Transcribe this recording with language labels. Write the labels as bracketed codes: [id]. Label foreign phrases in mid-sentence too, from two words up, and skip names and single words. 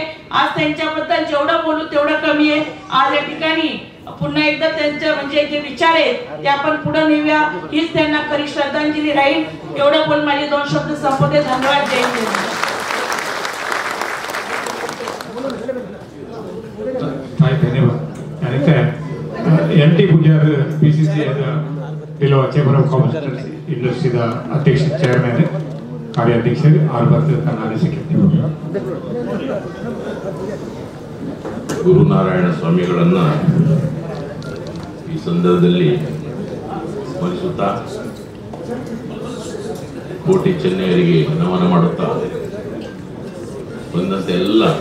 [mr] आज त्यांच्याबद्दल जेवढं बोलू तेवढं कमी आहे. आज या ठिकाणी पुन्हा एकदा त्यांचे म्हणजे जे विचार आहेत ते आपण पुढे नेऊया हीच त्यांना खरी श्रद्धांजली राहील. एवढं बोल माझे 2 शब्द संपवते. धन्यवाद. जय हिंद. धन्यवाद. आणि त्या [kn] NT पुजार PCC ಜಿಲ್ಲಾ [en] Chamber of Commerce [kn] ಇಂಡಸ್ಟ್ರಿದ ಅಧ್ಯಕ್ಷ ಚೇರ್ಮನ್ ಕಾರ್ಯಾಧ್ಯಕ್ಷರು ಆರ್ಬರ್ತ್ ಕರ್ನಾಟಕ. ಗುರುನಾರಾಯಣ ಸ್ವಾಮಿಗಳನ್ನ ಈ ಸಂದರ್ಭದಲ್ಲಿ ಸ್ಮರಿಸುತ್ತಾ ಕೋಟಿ ಚೆನ್ನೈಯರಿಗೆ ನಮನ ಮಾಡುತ್ತಾ ಬಂದಂತೆ ಎಲ್ಲ